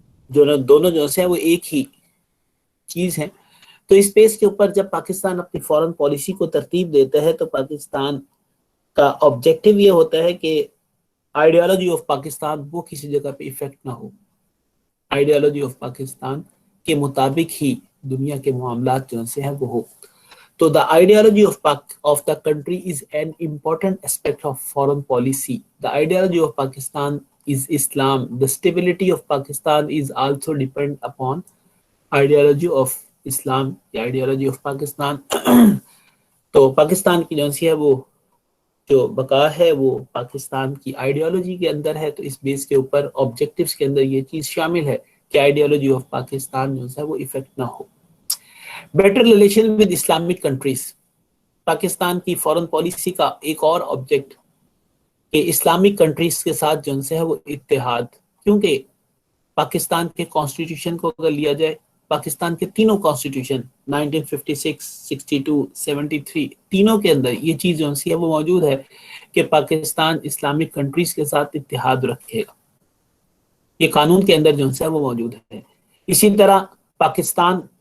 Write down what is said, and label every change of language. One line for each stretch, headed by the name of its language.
Urdu: جو دونوں جو ہے وہ ایک ہی چیز ہے۔ تو اس بیس کے اوپر جب پاکستان اپنی فورن پالیسی کو ترتیب دیتا ہے تو پاکستان کا آبجیکٹو یہ ہوتا ہے کہ آئیڈیالوجی آف پاکستان وہ کسی جگہ پہ ایفیکٹ نہ ہو، آئیڈیالوجی آف پاکستان کے مطابق ہی دنیا کے معاملات جو ہیں وہ ہو۔ تو
English: the ideology of the country is an important aspect of foreign policy. The ideology of Pakistan is Islam. The stability of Pakistan is also depend upon ideology of Islam, the ideology of Pakistan.
Urdu: تو پاکستان کی جو ہے وہ جو بقا ہے وہ پاکستان کی آئیڈیالوجی کے اندر ہے۔ تو اس بیس کے اوپر آبجیکٹیوز کے اندر یہ چیز شامل ہے کہ آئیڈیالوجی آف پاکستان جو ہے وہ ایفیکٹ نہ ہو۔
English: better relation with Islamic countries,
Urdu: Pakistan کی فورن پالیسی کا ایک اور آبجیکٹ کہ اسلامک کنٹریز کے ساتھ جو ہے وہ اتحاد، کیونکہ پاکستان کے کانسٹیٹیوشن کو اگر لیا جائے، پاکستان کے تینوں کانسٹیٹیوشن 1956، 62، 73 تینوں کے اندر یہ چیز جو ہے وہ موجود ہے کہ پاکستان اسلامک کنٹریز کے ساتھ اتحاد رکھے گا، یہ قانون کے اندر جو ہے وہ موجود ہے۔ اسی طرح پاکستان